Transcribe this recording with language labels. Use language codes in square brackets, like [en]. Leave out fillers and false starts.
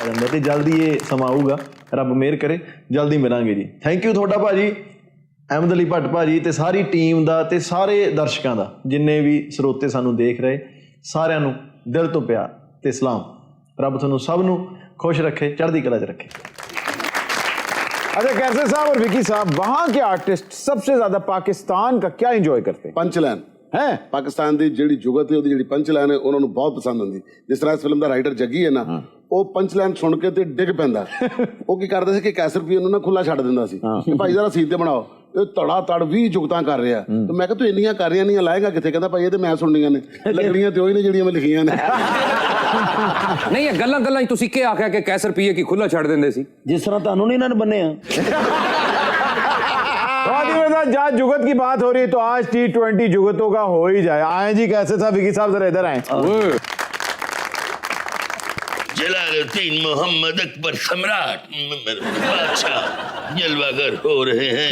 [pa] ਤੇ ਜਲਦੀ ਇਹ ਸਮਾਂ ਆਊਗਾ, ਰੱਬ ਮਿਹਰ ਕਰੇ, ਜਲਦੀ ਮਿਲਾਂਗੇ ਜੀ। ਥੈਂਕ ਯੂ ਤੁਹਾਡਾ ਭਾਜੀ, ਅਹਿਮਦ ਅਲੀ ਭੱਟ ਭਾਜੀ, ਤੇ ਸਾਰੀ ਟੀਮ ਦਾ ਤੇ ਸਾਰੇ ਦਰਸ਼ਕਾਂ ਦਾ, ਜਿੰਨੇ ਵੀ ਸਰੋਤੇ ਸਾਨੂੰ ਦੇਖ ਰਹੇ, ਸਾਰਿਆਂ ਨੂੰ ਦਿਲ ਤੋਂ ਪਿਆਰ ਤੇ ਸਲਾਮ। ਰੱਬ ਤੁਹਾਨੂੰ ਸਭ ਨੂੰ खुश रखे, चढ़ती कला च रखे। [hi] अच्छा कैसे साहब और विकी साहब, वहाँ के आर्टिस्ट सबसे ज्यादा पाकिस्तान का क्या एंजॉय करते हैं? पंचलाइन [pa] ਹੈ ਪਾਕਿਸਤਾਨ ਦੀ ਜਿਹੜੀ ਜੁਗਤ ਹੈ ਉਹਦੀ ਜਿਹੜੀ ਪੰਚ ਲਾਈਨ ਹੈ ਉਹਨਾਂ ਨੂੰ ਬਹੁਤ ਪਸੰਦ ਹੁੰਦੀ। ਜਿਸ ਤਰ੍ਹਾਂ ਇਸ ਫਿਲਮ ਦਾ ਰਾਈਟਰ ਜੱਗੀ ਹੈ ਨਾ, ਉਹ ਪੰਚ ਲਾਈਨ ਸੁਣ ਕੇ ਤੇ ਡਿੱਗ ਪੈਂਦਾ। ਉਹ ਕੀ ਕਰਦਾ ਸੀ ਕਿ ਕੈਸਰ ਵੀ ਉਹਨੂੰ ਨਾ ਖੁੱਲਾ ਛੱਡ ਦਿੰਦਾ ਸੀ ਕਿ ਭਾਈ ਜ਼ਰਾ ਸੀਨ ਤੇ ਬਣਾਓ। ਇਹ ਧੜਾ ਧੜ 20 ਜੁਗਤਾਂ ਕਰ ਰਿਹਾ ਤੇ ਮੈਂ ਕਿਹਾ ਤੂੰ ਇੰਨੀਆਂ ਕਰ ਰਹੀਆਂ ਨਹੀਂ ਲਾਏਗਾ ਕਿੱਥੇ? ਕਹਿੰਦਾ ਭਾਈ ਇਹ ਤੇ ਮੈਂ ਸੁਣਨੀਆਂ ਨੇ, ਲੱਗਣੀਆਂ ਤੇ ਉਹੀ ਨੇ ਜਿਹੜੀਆਂ ਮੈਂ ਲਿਖੀਆਂ ਨੇ। ਨਹੀਂ ਇਹ ਗੱਲਾਂ ਗੱਲਾਂ 'ਚ ਤੁਸੀਂ ਕੀ ਆਖਿਆ ਕਿ ਕੈਸਰ ਪੀਏ ਕਿ ਖੁੱਲਾ ਛੱਡ ਦਿੰਦੇ ਸੀ? ਜਿਸ ਤਰ੍ਹਾਂ ਤੁਹਾਨੂੰ ਨਹੀਂ ਇਹਨਾਂ ਨੇ ਬੰਨਿਆ। [hi] जहाँ जुगत की बात हो रही है तो आज T20 जुगतों का हो ही जाए। आए जी कैसे साहब, विकी साहब जरा इधर आए। जलालुद्दीन मोहम्मद अकबर सम्राट बादशाह जलवागर हो रहे हैं।